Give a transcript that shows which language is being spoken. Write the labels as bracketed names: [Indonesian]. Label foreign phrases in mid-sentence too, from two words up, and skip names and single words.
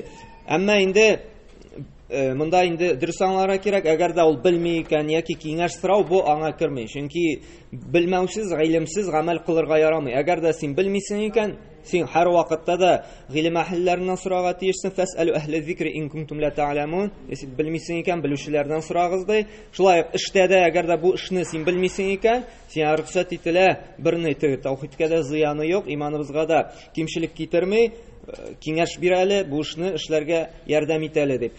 [Tatar] Әмма инде монда инде дөрес аңларга кирәк, әгәр дә ул белми икән яки киңәш сорау, бу аңа керми. Чөнки белмәүсез, гыйлемсез гамәл кылырга ярамый. Әгәр дә син белмисең икән, син һәр вакытта да гыйлем әһелләреннән сорарга тиешсең. [Arabic] فاسألوا أهل الذكر إن كنتم لا تعلمون. [Tatar] Син белмисең икән, белүчеләрдән сорагыз ди. Шулай эштә дә, әгәр дә бу эшне син белмисең икән, сиңа рөхсәт ителә, берне тәүхидкә дә зыяны юк, иманыбызга да кимчелек китерми, киңәш бирәле, бу эшне эшләргә ярдәм итәле дип.